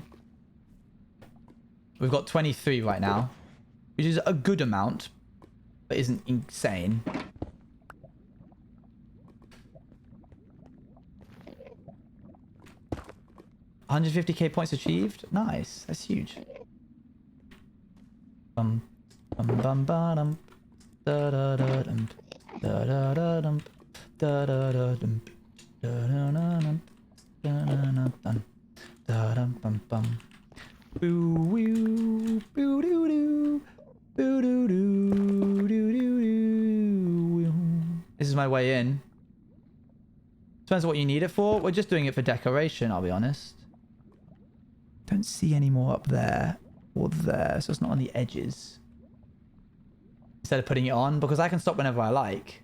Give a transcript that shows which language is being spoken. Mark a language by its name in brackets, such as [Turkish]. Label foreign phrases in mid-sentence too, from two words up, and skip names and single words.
[English] We've got 23 right now, which is a good amount, but isn't insane. $150k points achieved? Nice. That's huge. Bum bum ba dum da da da dum da da da dum da da da dum da da da dum da da da dum da dum bum bum boo woo boo doo doo boo doo doo doo doo doo. This is my way in. Depends on what you need it for. We're just doing it for decoration, I'll be honest. Don't see any more up there or there, so it's not on the edges. Instead of putting it on, because I can stop whenever I like.